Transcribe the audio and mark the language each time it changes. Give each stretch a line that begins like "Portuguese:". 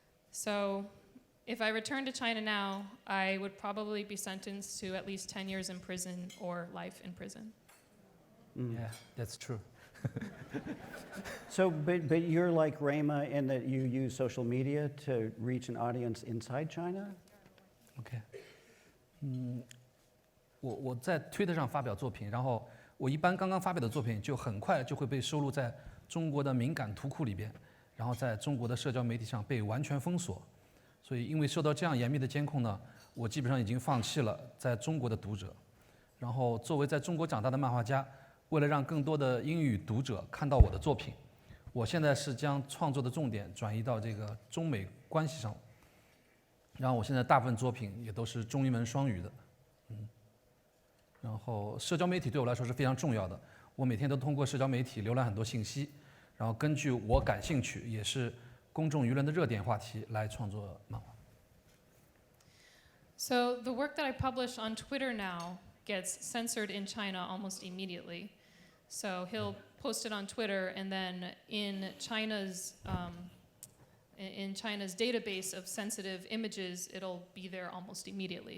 English: So, if I returned to China now, I would probably be sentenced to at least 10 years in prison or life in prison. Yeah, that's true. So, but you're like Rayma in that you use social media to reach an audience inside China?
Chinese: OK， 我在推特上发表作品，然后我一般刚刚发表的作品就很快就会被收录在中国的敏感图库里边，然后在中国的社交媒体上被完全封锁。所以因为受到这样严密的监控呢，我基本上已经放弃了在中国的读者。然后作为在中国长大的漫画家，为了让更多的英语读者看到我的作品，我现在是将创作的重点转移到这个中美关系上。然后我现在大部分作品也都是中英文双语的。然后社交媒体对我来说是非常重要的，我每天都通过社交媒体浏览很多信息，然后根据我感兴趣也是公众舆论的热点话题来创作漫画。
English: So the work that I publish on Twitter now gets censored in China almost immediately. So he'll post it on Twitter, and then in China's database of sensitive images, it'll be there almost immediately.